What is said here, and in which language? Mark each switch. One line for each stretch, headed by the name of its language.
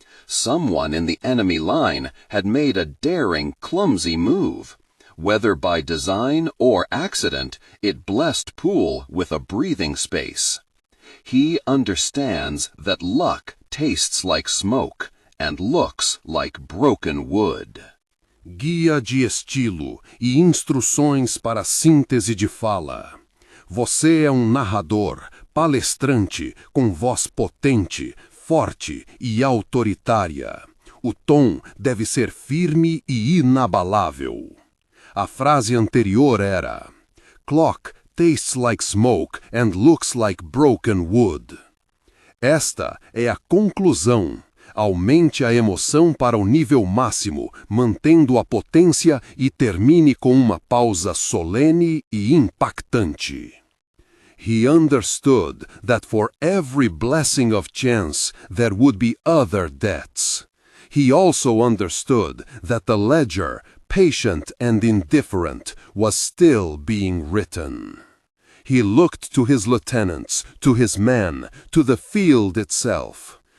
English: Someone in the enemy line had made a daring, clumsy move. Whether by design or accident, it blessed Poole with a breathing space. He understands that luck tastes like smoke and looks like broken wood.
Portuguese: Guia de estilo e instruções para síntese de fala. Você é narrador, palestrante, com voz potente, forte e autoritária. O tom deve ser firme e inabalável. A frase anterior era:
English: Clock tastes like smoke and looks like broken wood.
Portuguese: Esta é a conclusão. Aumente a emoção para o nível máximo, mantendo a potência e termine com uma pausa solene e impactante.
English: He understood that for every blessing of chance there would be other deaths. He also understood that the ledger, patient and indifferent, was still being written. He looked to his lieutenants, to his men, to the field itself.